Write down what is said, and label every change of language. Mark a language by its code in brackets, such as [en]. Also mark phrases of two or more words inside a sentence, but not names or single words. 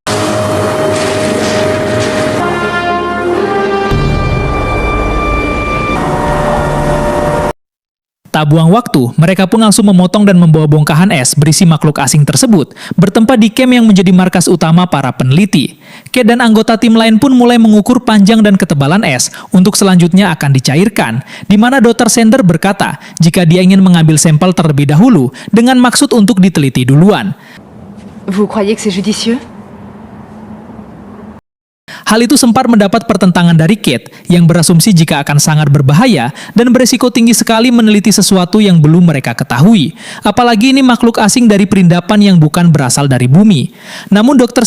[id] Tak buang waktu, mereka pun langsung memotong dan membawa bongkahan es berisi makhluk asing tersebut, bertempat di camp yang menjadi markas utama para peneliti. Kate dan anggota tim lain pun mulai mengukur panjang dan ketebalan es untuk selanjutnya akan dicairkan, di mana Dr. Sender berkata jika dia ingin mengambil sampel terlebih dahulu dengan maksud untuk diteliti duluan. [fr] Vous croyez que c'est judicieux? [id] Hal itu sempat mendapat pertentangan dari Kate yang berasumsi jika akan sangat berbahaya dan beresiko tinggi sekali meneliti sesuatu yang belum mereka ketahui. Apalagi ini makhluk asing dari perindapan yang bukan berasal dari bumi. Namun Dr.